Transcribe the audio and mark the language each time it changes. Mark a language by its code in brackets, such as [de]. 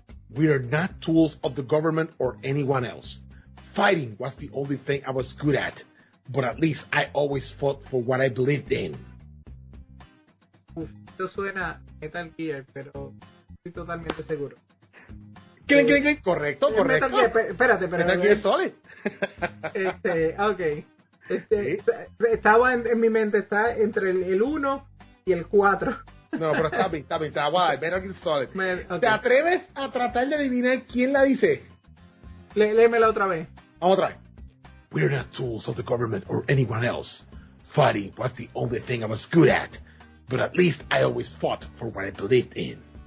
[en] We are not tools of the government or anyone else. Fighting was the only thing I was good at. But at least I always fought for what I believed in. [es] Uf, esto suena Metal Gear, pero estoy totalmente seguro. ¡Clin, clin, clin! Correcto. Metal Gear, espérate. Metal Gear Solid. Ok. ¿Sí? Estaba en mi mente, está entre el 1 y el 4. No, pero está bien. Está guay, Metal Gear Solid. ¿Te atreves a tratar de adivinar quién la dice? Léemela otra vez. Vamos otra vez. [en] We're not tools of the government or anyone else. Fighting was the only thing I was good at. But at least I always fought for what I believed in.